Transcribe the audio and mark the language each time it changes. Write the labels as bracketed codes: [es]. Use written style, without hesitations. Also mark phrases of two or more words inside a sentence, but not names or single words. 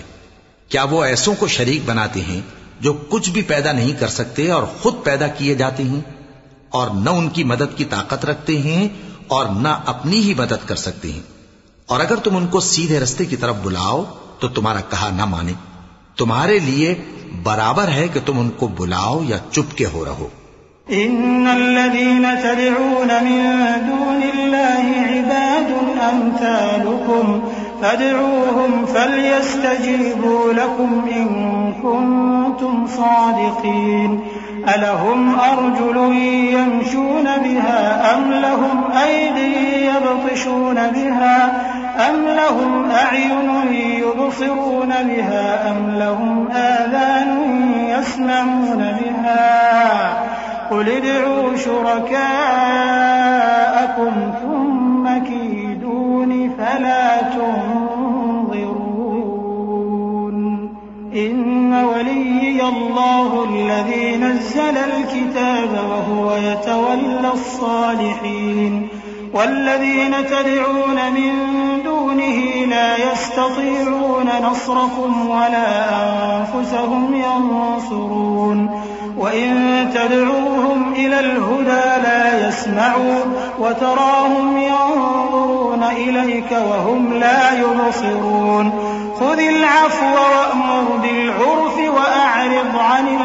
[hi] क्या वो ऐसों को शरीक बनाते हैं जो कुछ भी पैदा नहीं कर सकते और खुद पैदा किए जाते हैं और न उनकी मदद की ताकत रखते हैं और न अपनी ही मदद कर सकते हैं। और अगर तुम उनको सीधे रास्ते की तरफ बुलाओ तो तुम्हारा कहा न माने। तुम्हारे लिए बराबर है कि तुम उनको बुलाओ या चुपके हो रहो। [ar] إن الذين تدعون من دون الله عباد أمثالكم فادعوهم فليستجيبوا لكم إن كنتم صادقين ألهم أرجل يمشون بها أم لهم أيد يبطشون بها أم لهم أعين يبصرون بها أم لهم آذان يسمعون بها قل ادعوا شركاءكم ثم كيدون فلا تنظرون إن وليي الله الذي نزل الكتاب وهو يتولى الصالحين والذين تدعون من دونه لا يستطيعون نصركم ولا أنفسهم ينصرون وإن تدعوهم إلى الهدى لا يسمعوا وتراهم ينظرون إليك وهم لا يبصرون خذ العفو وأمر بالعرف وأعرض عن